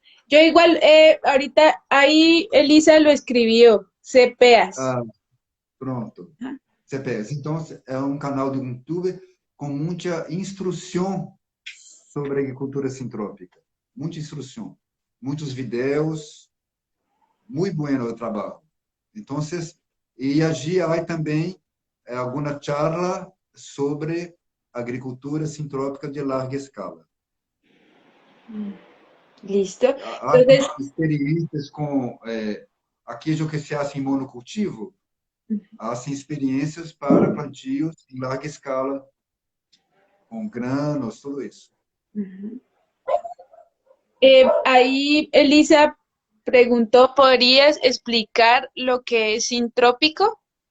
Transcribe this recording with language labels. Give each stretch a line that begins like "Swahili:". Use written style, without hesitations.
Spanish: Yo igual, ahorita ahí Elisa lo escribió. C-P-A-S. Ah, pronto. CEPEAS.
Portuguese: Então, é um canal do YouTube com muita instrução sobre agricultura sintrópica. Muita instrução. Muitos vídeos. Muito bueno o trabalho. Então, e allí há também alguma charla sobre agricultura sintrópica de larga escala.
Spanish: Listo.
Portuguese: Há
Spanish: Entonces,
Portuguese: experiências com aquilo que se faz em monocultivo, há experiências para plantios em larga escala, com granos, tudo isso.
Spanish: ahí Elisa preguntó, ¿podrías explicar lo que es sintrópico?